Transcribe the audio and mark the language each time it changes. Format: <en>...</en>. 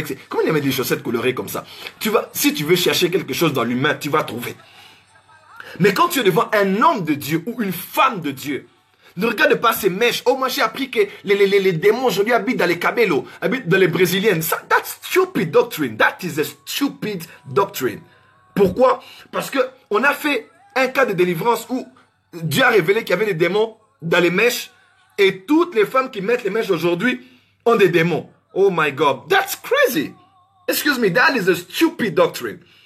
<fr>Comment il met des chaussettes colorées comme ça? Si tu veux chercher quelque chose dans l'humain, tu vas trouver. Mais quand tu es devant un homme de Dieu ou une femme de Dieu, ne regarde pas ces mèches. Oh, moi j'ai appris que les démons aujourd'hui habitent dans les cabelos, habitent dans les brésiliennes.</fr> <en>That's stupid doctrine. That is a stupid doctrine.</en> <fr>Pourquoi? Parce que on a fait un cas de délivrance où Dieu a révélé qu'il y avait des démons dans les mèches et toutes les femmes qui mettent les mèches aujourd'hui ont des démons.</fr> <en>Oh my God. That's crazy. Excuse me, that is a stupid doctrine.</en>